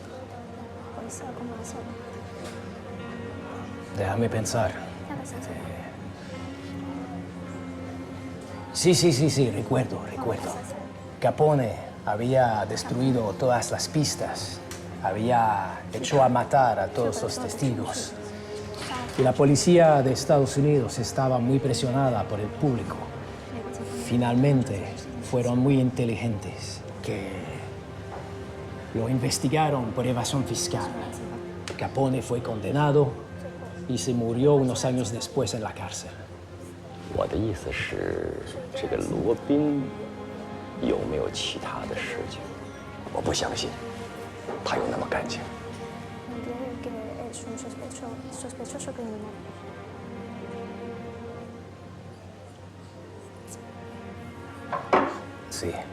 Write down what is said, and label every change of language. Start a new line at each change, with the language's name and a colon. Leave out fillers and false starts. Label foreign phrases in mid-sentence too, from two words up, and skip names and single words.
Spanish: Déjame pensar.
Chinese: 让他想想。
Spanish: Sí, recuerdo. Capone había destruido todas las pistas, había hecho a matar a todos los testigos. Y la policía de Estados Unidos estaba muy presionada por el público. Finalmente fueron muy inteligentes, que lo investigaron por evasión fiscal. Capone fue condenado y se murió unos años después en la cárcel.
Chinese: 我的意思是，这个罗宾有没有其他的事情？我不相信，他有那么干净。
Spanish: Sí.